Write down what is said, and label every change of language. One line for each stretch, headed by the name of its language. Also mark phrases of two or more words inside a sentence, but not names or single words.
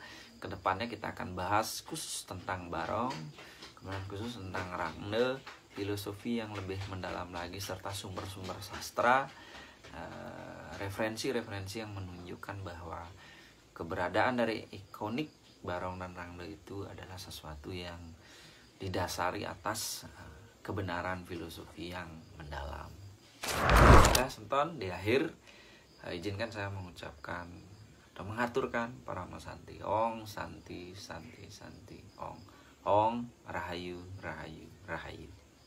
Indonesian: Kedepannya kita akan bahas khusus tentang Barong, kemudian khusus tentang Rangde, filosofi yang lebih mendalam lagi, serta sumber-sumber sastra, referensi-referensi yang menunjukkan bahwa keberadaan dari ikonik Barong dan Rangde itu adalah sesuatu yang didasari atas kebenaran filosofi yang mendalam. Nah, senton di akhir izinkan saya mengucapkan atau mengaturkan para Santi.
Sanskrit: Ong Santi Santi Santi Ong Ong
Balinese: Rahayu Rahayu Rahayu.